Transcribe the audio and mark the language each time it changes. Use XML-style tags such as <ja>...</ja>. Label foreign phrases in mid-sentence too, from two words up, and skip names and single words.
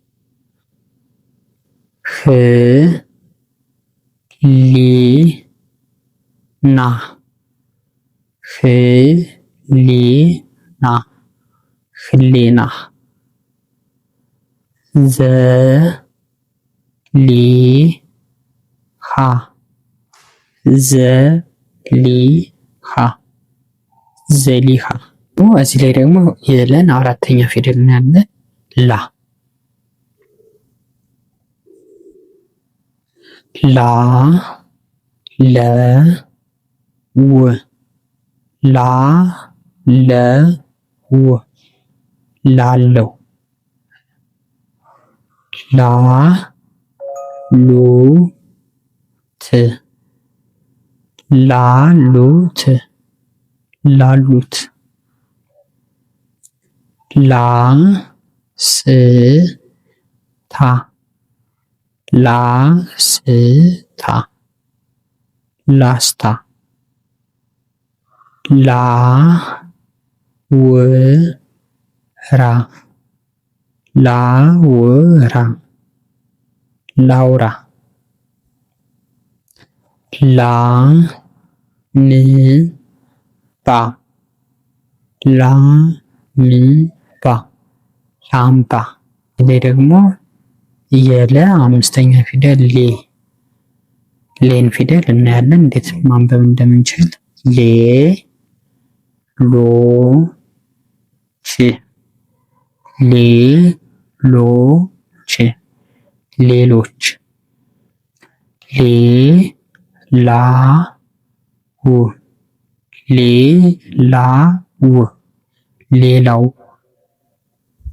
<am>ህ ሊ ና ህ ሊ ና ህሊና። ዘ ሊ ሃ ዘ ሊ ሃ ዘሊሃ። እዚህ ላይ ደግሞ የለን አራተኛ ፊደል ያለ ላ ላ ለ ው ላ ለ ው ላለው። ላ ሉ ት ላሉት ላሉት። ላ ስ ታ ላ ስ ታ ላስታ። ላ ው ራ ላ ው ራ ላውራ። ላ ን ባ ላ ን ባ ላምባ። ይሄ ደግሞ የለ አምስተኛ ፊደል ሌ ሌን ፊደል እናያለን እንዴት ማንበብ እንደምንችል። ሌ ሎ ች ሌ ሎ ች ሌሎች። ሌ ላ ው ሌ ላ ው ሌላው።</am>